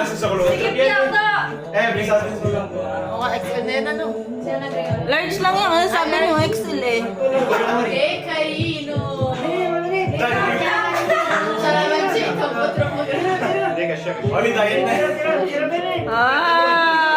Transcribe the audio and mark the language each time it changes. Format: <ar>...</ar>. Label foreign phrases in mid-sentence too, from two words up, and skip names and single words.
<it>Adesso sa colore. Pensate solo.</it> <tl>Large lang yan. Ano sabi niyo? XL eh.</tl> <it>Che carino! Dai, C'ha la mancetta un po' troppo grande. Raga, scemo. Oli, dai. Tira bene. Ah.</it>